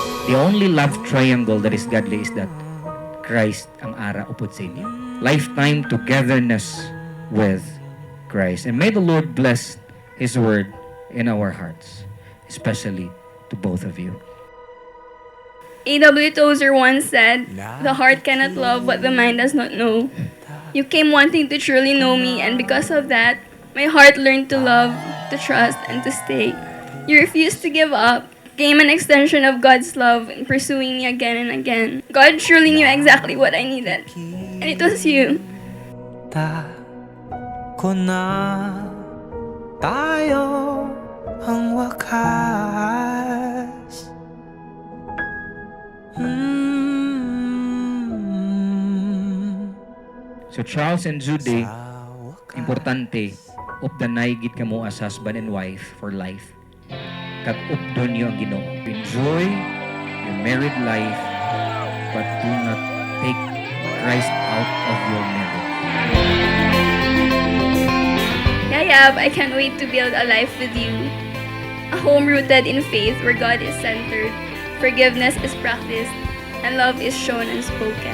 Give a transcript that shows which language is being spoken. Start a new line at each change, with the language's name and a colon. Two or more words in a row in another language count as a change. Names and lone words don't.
English: The only love triangle that is godly is that Christ
Hiligaynon: ang ara upod sa inyo.
English: Lifetime togetherness with Christ. And may the Lord bless His word in our hearts, especially to both of you. A.W. Tozer once said, "The heart cannot love what the mind does not know." You came wanting to truly know me, and because of that, my heart learned to love, to trust, and to stay. You refused to give up, became an extension of God's love in pursuing me again and again. God truly knew exactly what I needed, and it was you.
Filipino: Ko na tayo ang wakas.
English: So Charles and Judy,
Hiligaynon: importante, updanay gid kamo
English: as husband and wife for life.
Hiligaynon: Kag updon niyo ang Ginoo.
English: Enjoy your married life, but do not take Christ out of your marriage. Yayab, I can't wait to build a life with you. A home rooted in faith where God is centered, forgiveness is practiced, and love is shown and spoken.